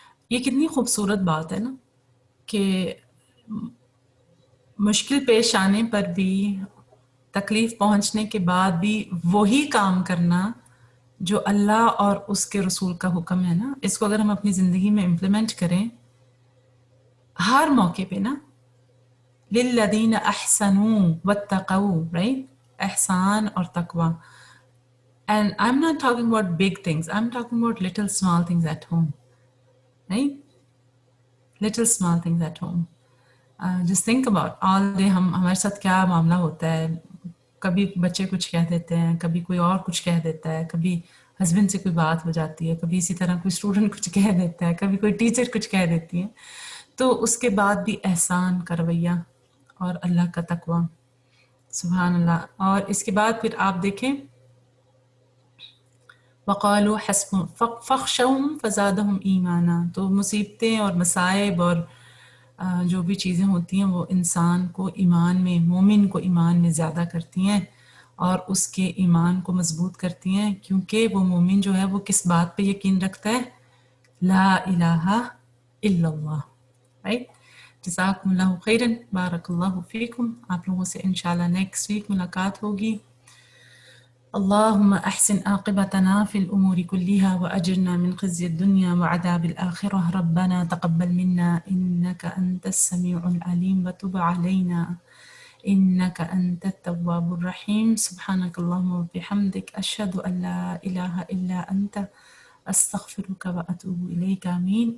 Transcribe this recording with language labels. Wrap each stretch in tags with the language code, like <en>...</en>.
<ur>یہ کتنی خوبصورت بات ہے نا کہ مشکل پیش آنے پر بھی، تکلیف پہنچنے کے بعد بھی وہی کام کرنا جو اللہ اور اس کے رسول کا حکم ہے نا، اس کو اگر ہم اپنی زندگی میں امپلیمنٹ کریں ہر موقع پہ نا،</ur> <ar>للذین احسنوا واتقوا،</ar> <ur>رائٹ، احسان اور تقوی.</ur> <en>And I'm not talking about big things, I'm talking about little small things at home, right? Little small things at home. Just think about all day</en> <ur>ہمارے ساتھ کیا معاملہ ہوتا ہے. کبھی بچے کچھ کہہ دیتے ہیں، کبھی کوئی اور کچھ کہہ دیتا ہے، کبھی ہسبینڈ سے کوئی بات ہو جاتی ہے، کبھی اسی طرح کوئی اسٹوڈنٹ کچھ کہہ دیتا ہے، کبھی کوئی ٹیچر کچھ کہہ دیتی ہے. تو اس کے بعد بھی احسان کا رویہ اور اللہ کا تقوی، سبحان اللہ. اور اس کے بعد پھر آپ دیکھیں</ur> <ar>وقالوا حسبنا فخشوهم فزادهم ایمانا.</ar> <ur>تو مصیبتیں اور مصائب اور جو بھی چیزیں ہوتی ہیں وہ انسان کو ایمان میں، مومن کو ایمان میں زیادہ کرتی ہیں اور اس کے ایمان کو مضبوط کرتی ہیں، کیونکہ وہ مومن جو ہے وہ کس بات پہ یقین رکھتا ہے؟ لا الہ الا اللہ.</ur> <ar>رائٹ، جزاکم اللہ خیرا، بارک اللہ فیکم.</ar> <ur>آپ لوگوں سے انشاءاللہ نیکسٹ ویک ملاقات ہوگی.</ur> <ar>اللهم أحسن عاقبتنا في الأمور كلها وأجرنا من خزي الدنيا وعذاب الآخرة. ربنا تقبل منا إنك أنت السميع العليم وتب علينا إنك أنت التواب الرحيم. سبحانك اللهم وبحمدك أشهد أن لا إله إلا أنت أستغفرك وأتوب إليك. آمين.</ar>